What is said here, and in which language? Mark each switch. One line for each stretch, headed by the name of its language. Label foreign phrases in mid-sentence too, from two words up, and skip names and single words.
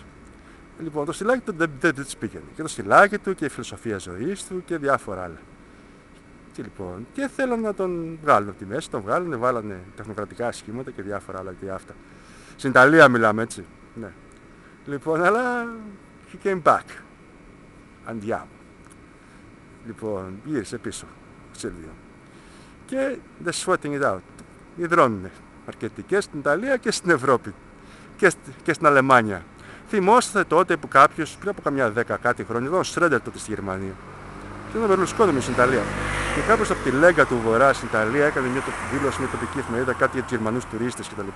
Greek: Λοιπόν, το στυλάκι του δεν της πήγαινε. Και το στυλάκι του και η φιλοσοφία ζωής του και διάφορα άλλα. Και λοιπόν, και θέλανε να τον βγάλουν από τη μέση, τον βγάλανε, βάλανε τεχνοκρατικά σχήματα και διάφορα άλλα και αυτά. Στην Ιταλία μιλάμε, έτσι. Ναι. Λοιπόν, αλλά
English: he came back.
Greek: Andiamo. Λοιπόν, γύρισε πίσω, Σίλβιο. Και
English: they're sweating it out.
Greek: Υδρώνουνε αρκετοί και στην Ιταλία και στην Ευρώπη. Και στην Αλεμάνια. Θυμόστε τότε που κάποιος, πριν από καμιά 10 κάτι χρόνια, ήταν ο Σρέντερ τότε στη Γερμανία. Και ήταν ο Μπερλουσκόνη στην Ιταλία. Και κάποιος από τη Λέγκα του Βορρά στην Ιταλία έκανε μια δήλωση, μια τοπική εφημερίδα, κάτι για τους Γερμανούς τουρίστες κτλ.